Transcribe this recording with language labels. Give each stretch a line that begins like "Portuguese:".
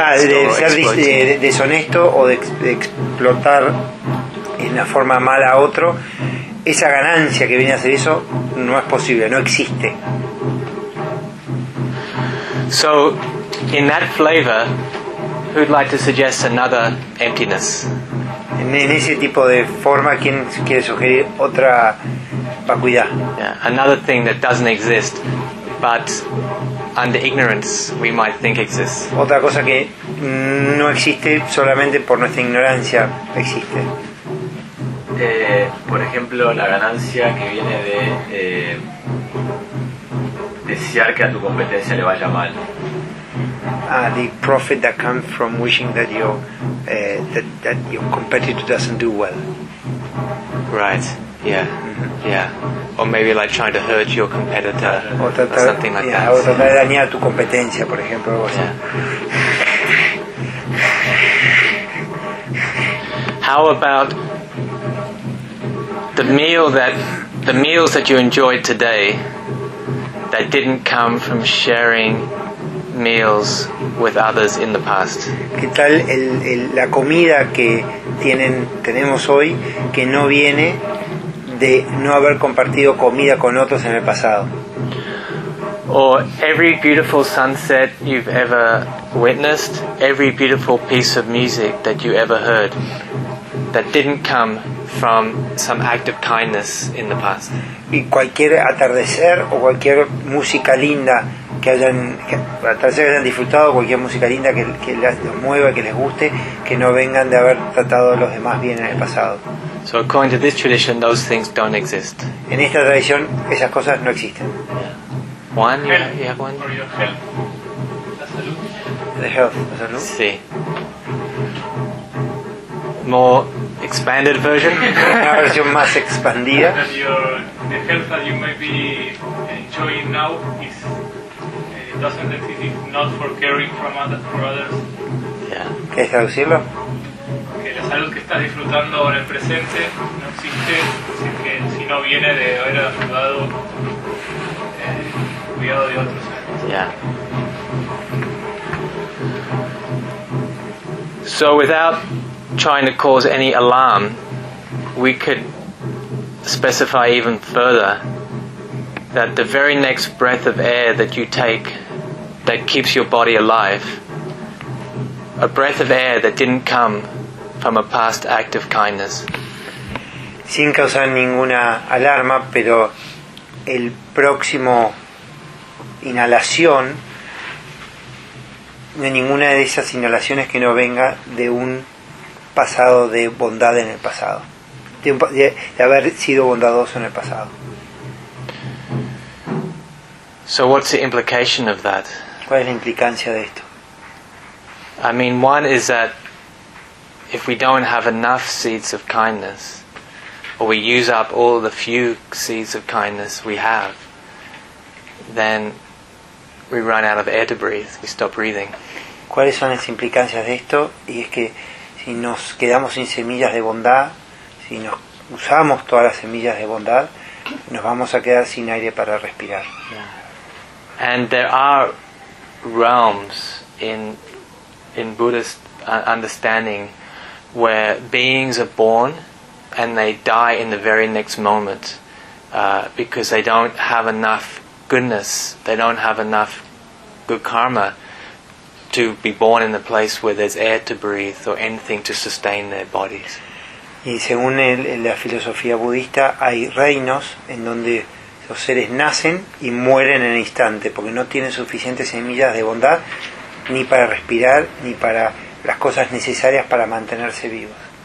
Spanish: Ah, de ser deshonesto o de explotar en la forma mala a otro, esa ganancia que viene a hacer eso no es posible, no existe.
English: So, in that flavor, who'd like to suggest another emptiness?
Spanish: En ese tipo de forma, ¿quién quiere sugerir otra vacuidad?
English: Yeah, another thing that doesn't exist, but under ignorance we might think exists.
Spanish: Otra cosa que no existe solamente por nuestra ignorancia existe. Por ejemplo, la ganancia que viene de desear que a tu competencia le vaya mal.
English: The profit that comes from wishing that your competitor doesn't do well. Right. Yeah. Mm-hmm. Yeah. Or maybe like trying to hurt your competitor or something like that.
Spanish: O tratar de dañar tu competencia, por ejemplo.
English: Yeah. How about the meals that you enjoyed today that didn't come from sharing meals with others in the past?
Spanish: ¿Qué tal la comida que tenemos hoy que no viene de no haber compartido comida con otros en el pasado?
English: Or every beautiful sunset you've ever witnessed, every beautiful piece of music that you ever heard that didn't come from some act of kindness in the past.
Spanish: Y cualquier atardecer o cualquier música linda que hayan disfrutado, cualquier música linda que les mueva, que les guste, que no vengan de haber tratado a los demás bien en el pasado.
English: So according to this tradition, those things don't exist.
Spanish: En esta tradición, esas cosas no existen.
English: Yeah. One, health. The health,
Spanish: la salud. Sí.
English: More expanded version.
Spanish: Una versión más expandida.
English: That the health that you may be enjoying now is doesn't exist if not for caring from others, for others.
Spanish: Yeah. ¿Qué es traducirlo? Que la salud que estás disfrutando en el presente no existe si no viene de haber ayudado, cuidado de otros.
English: Yeah. So without trying to cause any alarm, we could specify even further that the very next breath of air that you take that keeps your body alive, a breath of air that didn't come from a past act of kindness.
Spanish: Sin causar ninguna alarma, pero el próximo inhalación, no hay ninguna de esas inhalaciones que no venga de un pasado de bondad en el pasado, de haber sido bondadoso en el pasado.
English: So what's the implication of that?
Spanish: ¿Cuál es la implicancia de esto?
English: I mean, one is that if we don't have enough seeds of kindness, or we use up all the few seeds of kindness we have, then we run out of air to breathe, we stop breathing.
Spanish: ¿Cuáles son las implicancias de esto? Y es que si nos quedamos sin semillas de bondad, si nos usamos todas las semillas de bondad, nos vamos a quedar sin aire para respirar.
English: Yeah. And there are realms in Buddhist understanding where beings are born and they die in the very next moment because they don't have enough goodness, they don't have enough good karma to be born in a place where there's air to breathe or anything to sustain their bodies.
Spanish: Y según la filosofía budista, hay reinos en donde los seres nacen y mueren en el instante porque no tienen suficientes semillas de bondad ni para respirar ni para las cosas necesarias para mantenerse vivos.